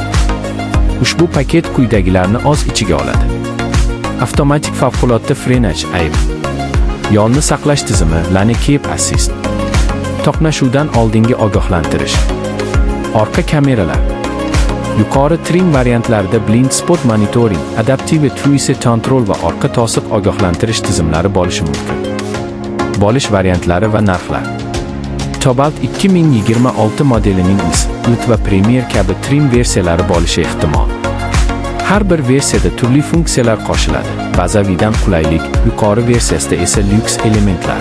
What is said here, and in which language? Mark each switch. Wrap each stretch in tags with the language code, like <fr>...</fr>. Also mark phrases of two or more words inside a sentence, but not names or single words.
<uz>Ushbu paket quyidagilarni o'z ichiga oladi. Avtomatik favqulodda frenaj (AIF), yo'lni saqlash tizimi</uz> <en>Lane Keep Assist,</en> <uz>to'qnashuvdan oldingi ogohlantirish, orqa kameralar. Yuqori trim variantlarida</uz> <en>blind spot monitoring, adaptive cruise control</en> <uz>va orqa to'siq ogohlantirish tizimlari bo'lishi mumkin. Bo'lish variantlari va narxlar. Cobalt 2026 modelining S, Ult va Premier kabi trim versiyalari bo'lishi ehtimol. Har bir versiyada turli funksiyalar qo'shiladi. Bazaviydan qulaylik, yuqori versiyasida esa lyuks elementlar.</uz>